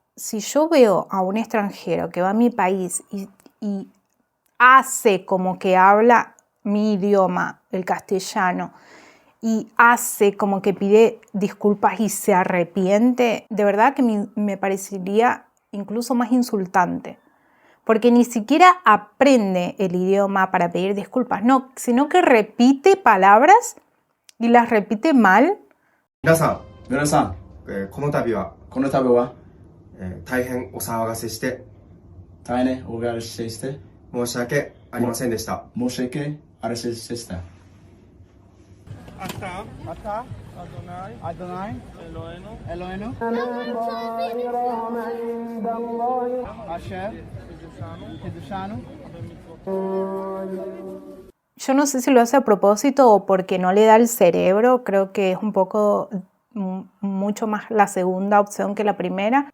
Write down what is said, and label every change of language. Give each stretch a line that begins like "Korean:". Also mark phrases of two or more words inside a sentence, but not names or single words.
Spanish: Si yo veo a un extranjero que va a mi país y hace como que habla mi idioma, el castellano, y hace como que pide disculpas y se arrepiente, de verdad que me parecería incluso más insultante. Porque ni siquiera aprende el idioma para pedir disculpas, no, sino que repite palabras y las repite mal.
Japanese: 皆さ皆さん、ん、この度は、この度は大変お騒がせして大変お願いして申し訳ありませんでした。申し訳ありませんでした。
Hebrew: אתה, אדוני, אלוהינו, אשר קידשנו.
Spanish: Yo no sé si lo hace a propósito o porque no le da el cerebro, creo que es un poco mucho más la segunda opción que la primera.